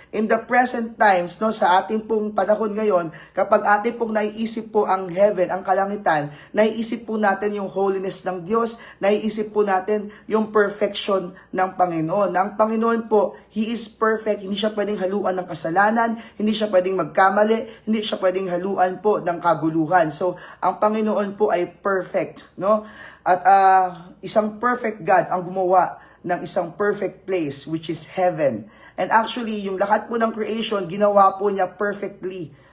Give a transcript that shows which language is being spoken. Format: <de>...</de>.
<en>In the present times,</en> <tl>no, sa ating pong panahon ngayon, kapag ating pong naiisip po ang heaven, ang kalangitan, naiisip po natin yung holiness ng Diyos, naiisip po natin yung perfection ng Panginoon. Ang Panginoon po,</tl> <en>He is perfect.</en> <tl>Hindi siya pwedeng haluan ng kasalanan, hindi siya pwedeng magkamali, hindi siya pwedeng haluan po ng kaguluhan. So, ang Panginoon po ay perfect, no? At isang perfect God ang gumawa ng isang perfect place,</tl> <en>which is heaven. And actually,</en> <tl>yung lahat po ng creation, ginawa po niya perfectly.</tl>